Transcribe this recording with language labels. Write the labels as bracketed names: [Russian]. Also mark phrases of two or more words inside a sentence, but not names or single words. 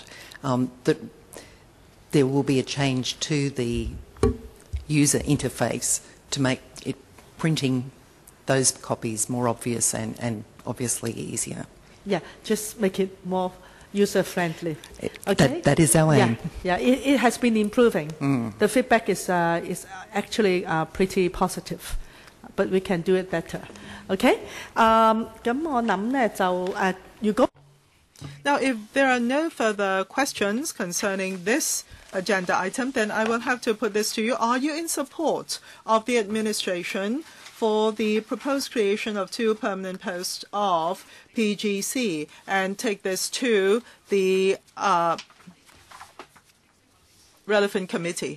[English] That there will be a change to the user interface to make it printing those copies more obvious and obviously easier. Yeah, just make it more user-friendly. Okay? That is our aim. Yeah, it has been improving. The feedback is actually pretty positive, but we can do it better. [Cantonese] Okay? 咁我諗呢就如果 [English] Now, if there are no further questions concerning this agenda item, then I will have to put this to you. Are you in support of the administration for the proposed creation of 2 permanent posts of PGC and take this to the relevant committee?